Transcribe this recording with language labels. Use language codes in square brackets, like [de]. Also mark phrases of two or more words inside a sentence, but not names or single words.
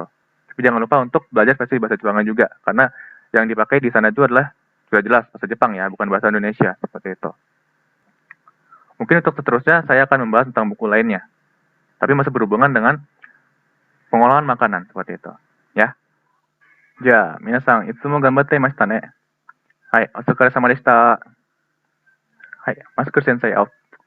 [id] Tapi jangan lupa untuk belajar versi bahasa Jepangan juga, karena yang dipakai di sana itu adalah sudah jelas bahasa Jepang ya, bukan bahasa Indonesia. Seperti itu. Mungkin untuk seterusnya saya akan membahas tentang buku lainnya. Tapi masih berhubungan dengan pengolahan makanan. Seperti itu. Ya. [ja] じゃ、皆さん、いつも頑張っていましたね. Hai, otsukare sama deshita. Hai, Masker Sensei out.